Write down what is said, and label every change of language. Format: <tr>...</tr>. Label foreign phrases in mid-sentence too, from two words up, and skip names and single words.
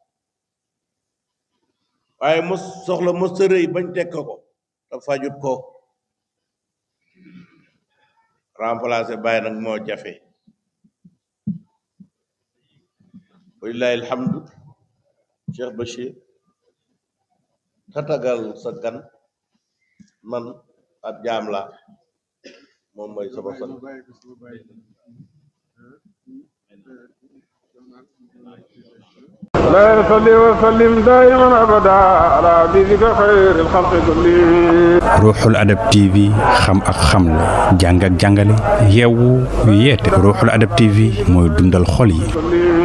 <wo>waaye mos soxla mos sa rëy bañ tekk ko te fajut ko remplacer Baye nag moo jafe</wo> <ar>ولله الحمد</ar> <wo>Cheikh Bachir tatagal sa gan man ab jaam la moom mooy sama sang</wo> <ar>لا يصلي وسلم دائما ابدا على حبيبك خير الخلق كلهم.</ar> <wo>ruuxul adab TV xam ak xamle jàng ak jàngale yeewu yeete ruuxul adab TV mooy dundal xol yi.</wo>